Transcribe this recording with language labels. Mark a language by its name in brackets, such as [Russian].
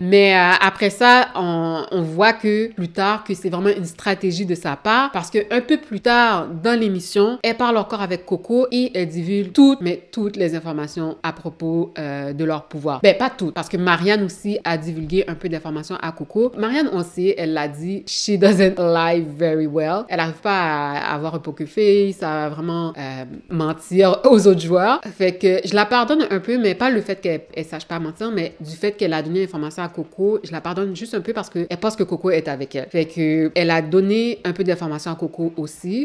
[French] Mais après ça, on voit que plus tard, que c'est vraiment une stratégie de sa part, parce que un peu plus tard dans l'émission, elle parle encore avec Coco et elle divulgue toutes les informations à propos de leur pouvoir. Ben, pas toutes, parce que Marianne aussi a divulgué un peu d'informations à Coco. Marianne, on sait, elle l'a dit, [English] she doesn't lie very well. [French] Elle n'arrive pas à avoir un poker face, à vraiment mentir aux autres joueurs. Fait que je la pardonne un peu, mais pas le fait qu'elle sache pas mentir, mais du fait qu'elle a donné l'information à Coco, je la pardonne juste un peu parce qu'elle pense que Coco est avec elle. Fait que elle a donné un peu d'informations à Coco aussi.